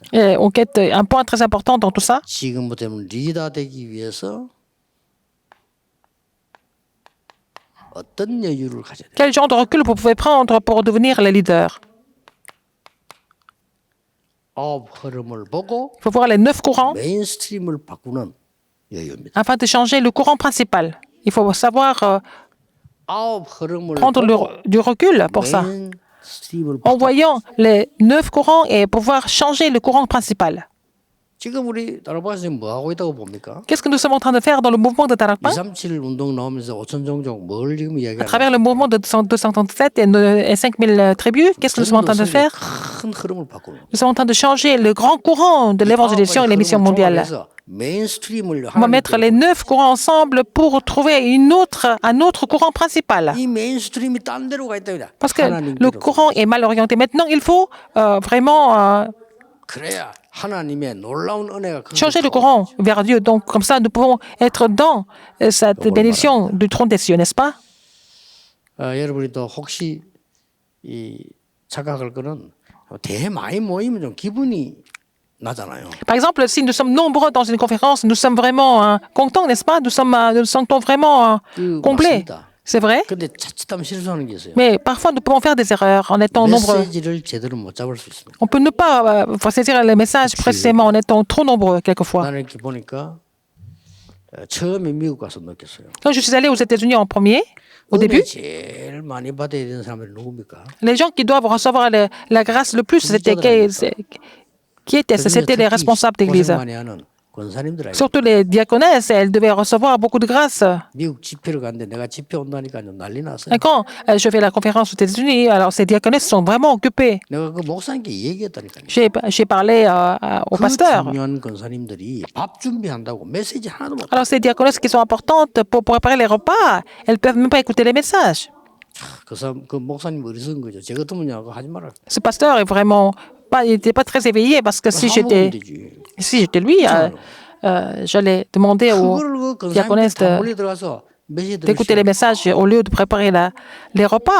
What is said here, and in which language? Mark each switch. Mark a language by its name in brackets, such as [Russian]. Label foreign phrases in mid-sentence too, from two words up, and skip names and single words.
[French] Et on quête un point très important dans tout ça. [Korean] 지금부터는 리더 되기 위해서 어떤 여유를 가져야 돼요? [French] Quel genre de recul vous pouvez prendre pour devenir le leader? [Korean] 아홉 흐름을 보고 [French] Il faut voir les 9 courants [Korean] 메인스트림을 바꾸는 여유입니다. [French] afin de changer le courant principal. Il faut savoir [Korean] 아홉 흐름을 [French] prendre [Korean] 보고 [French] du recul pour ça. [Korean] 메인스트림을 [French] En voyant les 9 courants et pouvoir changer le courant principal. [Korean] 지금 우리 다락방에서 뭐 하고 있다고 봅니까? [French] Qu'est-ce que nous sommes en train de faire dans le mouvement de Tarakpa? [Korean] 237 운동 나오면서 5천 종족 뭘 지금 [French] À [Korean] 이야기하는 [French] travers le mouvement de 237 et 5000 tribus, qu'est-ce que nous sommes en train de faire? [Korean] 큰 흐름을 바꾸는. [French] Nous sommes en train de changer le grand courant de l'évangélisation et les missions mondiales. [Korean] 메인스트림을 [French] On va mettre les 9 courants ensemble pour trouver un autre courant principal. [Korean] 이 메인스트림이 딴 데로 가 있답니다. [French] Parce que le courant est mal orienté. Maintenant, il faut vraiment [Korean] 그래야 하나님의 놀라운 은혜가 [French] changer le courant vers Dieu. Donc, comme ça, nous pouvons être dans cette bénédiction du trône des cieux, n'est-ce pas? [Korean] 여러분이 또 혹시 이 착각할 거는 대회 많이 모이면 좀 기분이 나잖아요. [French] Par exemple, si nous sommes nombreux dans une conférence, nous sommes vraiment contents, n'est-ce pas? Nous nous sentons vraiment complets. C'est vrai? [Korean] 근데 자칫하면 실수하는 게 있어요. [French] Mais parfois, nous pouvons faire des erreurs en étant nombreux. [Korean] 메시지를 제대로 못 잡을 수 있습니다. [French] On peut ne pas saisir les messages précisément en étant trop nombreux, quelquefois. [Korean] 나는 이렇게 보니까 처음에 미국 가서 느꼈어요. [French] Quand je suis allé aux États-Unis en premier, au début, [Korean] 제일 많이 받아야 되는 사람들이 누굽니까? [French] les gens qui doivent recevoir la grâce le plus, c'était qui étaient-ce? C'était les responsables d'église. [Korean] 고생 많이 하는 권사님들 [French] Surtout les diaconesses, elles devaient recevoir beaucoup de grâce. [Korean] 미국 집회를 갔는데 내가 집회 온다니까 난리 났어요. [French] Et quand je fais la conférence aux États-Unis, alors ces diaconesses sont vraiment occupées. [Korean] 내가 그 목사님께 얘기했다니까요. [French] J'ai parlé au [Korean] 그 [French] pasteur. [Korean] 중요한 권사님들이 밥 준비한다고 메시지 하나도 못. [French] Alors ces diaconesses qui sont importantes pour préparer les repas, elles peuvent même pas écouter les messages. [Korean] 그 목사님 어리석은 거죠. 제 같으면 그거 하지 마라. [French] Ce pasteur est vraiment il n'était pas très éveillé parce que si j'étais lui, j'allais demander aux diaconesses d'écouter les messages au lieu de préparer les repas.